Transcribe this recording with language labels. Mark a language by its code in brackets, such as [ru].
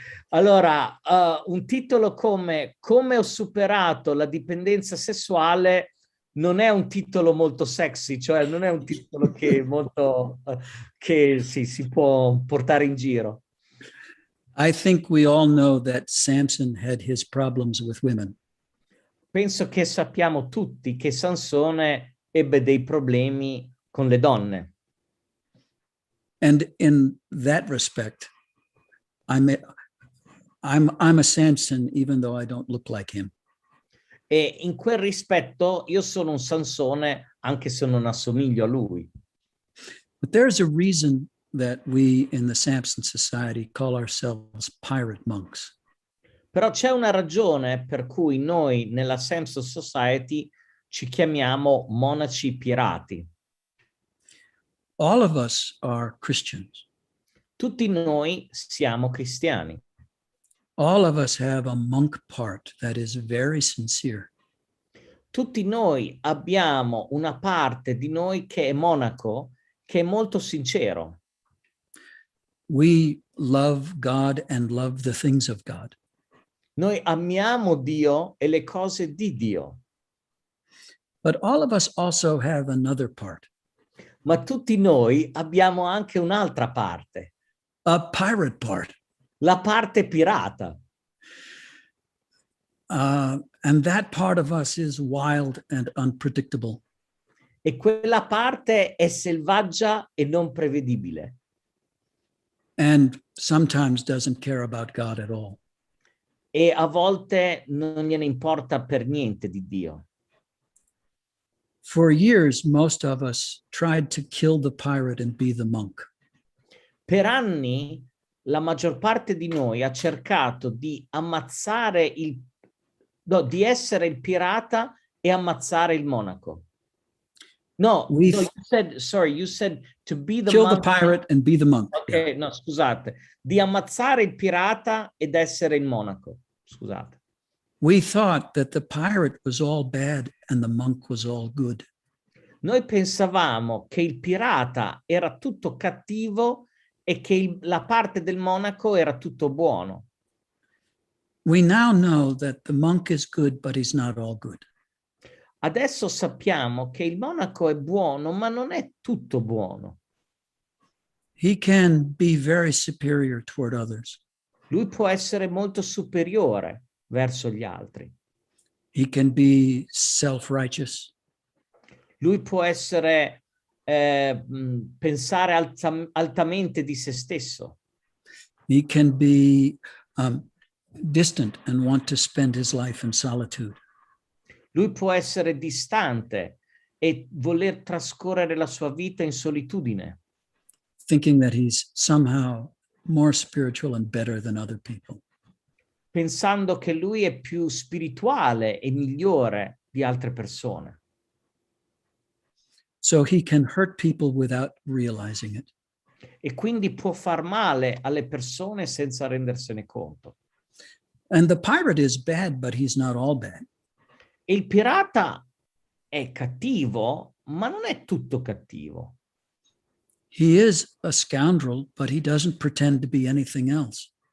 [it] Allora, un titolo come ho superato la dipendenza sessuale non è un titolo molto sexy, cioè non è un titolo che molto che si può portare in giro. [en] I think we all know that Samson had his problems with women. [it] Penso che sappiamo tutti che Sansone ebbe dei problemi con le donne. [en] And in that respect, I'm a Samson, even though I don't look like him. [it] E in quel rispetto io sono un Sansone anche se non assomiglio a lui. [en] But there's a reason that we in the Samson Society call ourselves pirate monks. [it] Però c'è una ragione per cui noi nella Samson Society ci chiamiamo Monaci Pirati. [en] All of us are Christians. [it] Tutti noi siamo cristiani. [en] All of us have a monk part that is very sincere. [it] Tutti noi abbiamo una parte di noi che è monaco, che è molto sincero. [en] We love God and love the things of God. [it] Noi amiamo Dio e le cose di Dio. [en] But all of us also have another part. [it] Ma tutti noi abbiamo anche un'altra parte. [en] A pirate part. [it] La parte pirata. [en] And that part of us is wild and unpredictable. [it] E quella parte è selvaggia e non prevedibile. [en] And sometimes doesn't care about God at all. [it] E a volte non gliene importa per niente di Dio. [en] For years, most of us tried to kill the pirate and be the monk. [it] Per anni la maggior parte di noi ha cercato di ammazzare di essere il pirata e ammazzare il monaco. [en] You said to be the kill monk. the pirate and be the monk. Ok, Yeah. [it] no, scusate. Di ammazzare il pirata ed essere il monaco. Scusate. [en] We thought that the pirate was all bad and the monk was all good. [it] Noi pensavamo che il pirata era tutto cattivo e che la parte del monaco era tutto buono. [en] We now know that the monk is good, but he's not all good. [it] Adesso sappiamo che il monaco è buono, ma non è tutto buono. [en] He can be very superior toward others. [it] Lui può essere molto superiore verso gli altri. [en] He can be self-righteous. [it] Lui può essere pensare altamente di se stesso. [en] He can be distant and want to spend his life in solitude. [it] Lui può essere distante e voler trascorrere la sua vita in solitudine, [en] thinking that he's somehow more spiritual and better than other people. [it] pensando che lui è più spirituale e migliore di altre persone. [en] So he can hurt people without realizing it. [it] E quindi può far male alle persone senza rendersene conto. [en] And the pirate is bad, but he's not all bad. [it] E il pirata è cattivo, ma non è tutto cattivo. [en] He is a scoundrel, but he doesn't pretend to be anything else.